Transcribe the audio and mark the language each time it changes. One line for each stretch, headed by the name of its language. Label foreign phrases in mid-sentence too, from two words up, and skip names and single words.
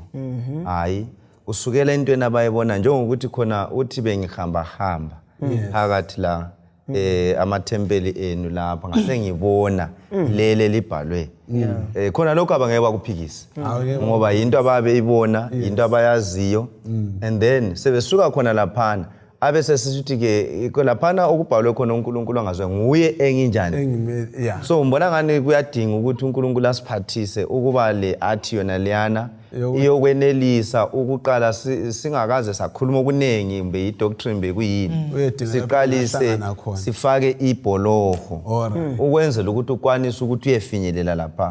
North Ndebele: Hayi, usukela entweni abayibona njengokuthi khona uthi bengihamba phakathi la amathempeli enu lapha ngase ngibona lele libhalwe. Khona lokho abangeke bakuphikise ngoba into ababeyibona, into abayaziyo,
English: and then
North Ndebele: sebesuka khona laphana abese sisithi ke laphana okubhalwe khona uNkulunkulu angazwe nguye enginjani. So mbona ngani kuyadinga ukuthi uNkulunkulu asiphathise ukuba le athi yona leyana iyokwenelisa ukuqala singakaze sakhuluma okunengi mbe idoctrine mbe kuyini, siqalise sifake ibholoho ukwenzela ukuthi ukwanise ukuthi uyefinyelela lapha.